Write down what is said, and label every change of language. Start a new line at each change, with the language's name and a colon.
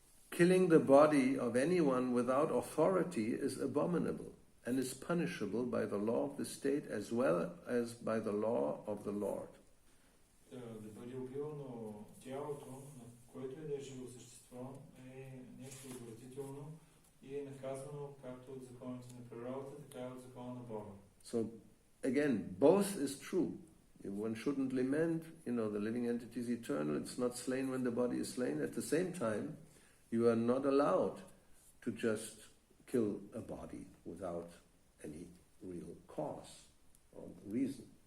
English: Killing the body of anyone without authority is abominable and is punishable by the law of the state as well as by the law of the Lord.
Bulgarian: Да бъде убивано тялото, на което да е живо същество, е нещо отвратително и е наказано както от законите на природата, така и от закона на Бога.
English: So again, both is true. One shouldn't lament, the living entity is eternal, it's not slain when the body is slain. At the same time, you are not allowed to just kill a body without any real cause or reason.